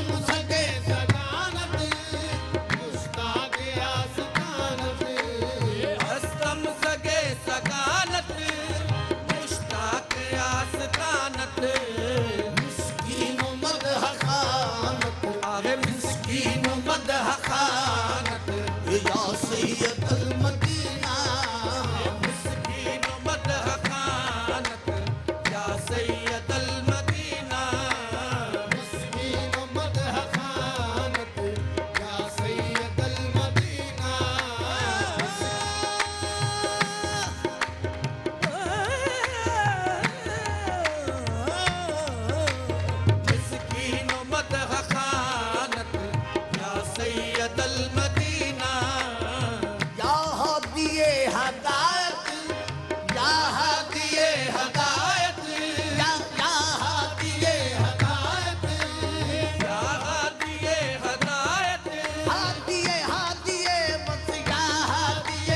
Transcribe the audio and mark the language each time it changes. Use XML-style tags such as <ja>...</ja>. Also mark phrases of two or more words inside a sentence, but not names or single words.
<fa>سگ سگانت مشتاق آستانت هستم سگ سگانت مشتاق آستانت مسکین مدح خوانت آگه مسکین مدح خوانت</fa> <ar>يا سيد المدينة</ar> <fa>مسکین مدح خوانت</fa> <ar>يا سيد المدينة</ar> <fa>مسکین مدح خوانت</fa> <ar>يا سيد المدينة</ar> <fa>مسکین مدح خوانت</fa> <ar>يا سيد المدينة</ar> <fa>یا هادی هدایت یا هادی هدایت یا هادی هدایت یا هادی هدایت هادی هادی بس یا هادی</fa>